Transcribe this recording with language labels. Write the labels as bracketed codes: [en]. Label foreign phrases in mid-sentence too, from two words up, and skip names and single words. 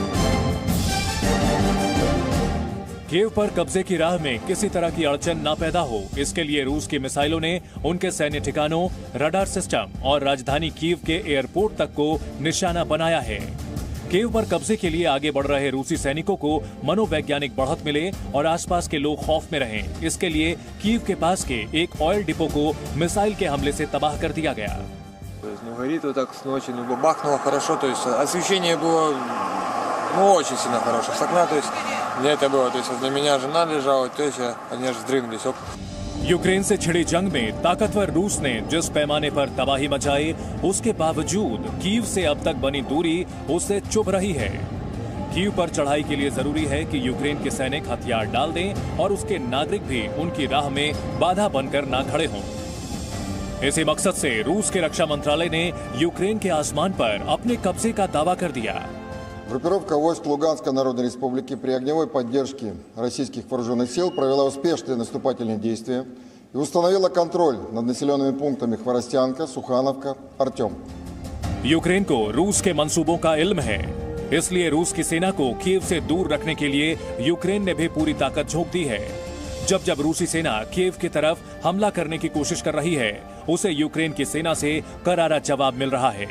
[hi] कीव पर कब्जे की राह में किसी तरह की अड़चन न पैदा हो, इसके लिए रूस की मिसाइलों ने उनके सैन्य ठिकानों, रडार सिस्टम और राजधानी कीव के एयरपोर्ट तक को निशाना बनाया है। कीव पर कब्जे के लिए आगे बढ़ रहे रूसी सैनिकों को मनोवैज्ञानिक बढ़त मिले और आसपास के लोग खौफ में रहें, इसके लिए कीव के पास के एक ऑयल डिपो को मिसाइल के हमले से तबाह कर दिया गया। [ru] Горит вот так с ночи, бахнуло хорошо, то есть освещение было, очень сильно хорошее с окна, то есть мне это было, то есть возле меня жена лежала, то есть они аж вздремнулись. [hi] यूक्रेन से छिड़ी जंग में ताकतवर रूस ने जिस पैमाने पर तबाही मचाई, उसके बावजूद कीव से अब तक बनी दूरी उससे चुभ रही है। कीव पर चढ़ाई के लिए जरूरी है कि यूक्रेन के सैनिक हथियार डाल दें और उसके नागरिक भी उनकी राह में बाधा बनकर ना खड़े हों। इसी मकसद से रूस के रक्षा मंत्रालय ने यूक्रेन के आसमान पर अपने कब्जे का दावा कर दिया। [ru] Группировка войск Луганской Народной Республики при огневой поддержке российских вооруженных сил провела успешные наступательные действия и установила контроль над населенными пунктами Хворостянка, Сухановка, Артем. [hi] यूक्रेन को रूस के मंसूबों का इल्म है, इसलिए रूस की सेना को कीव से दूर रखने के लिए यूक्रेन ने भी पूरी ताकत झोंक दी है। जब जब रूसी सेना कीव की तरफ हमला करने की कोशिश कर रही है, उसे यूक्रेन की सेना से करारा जवाब मिल रहा है।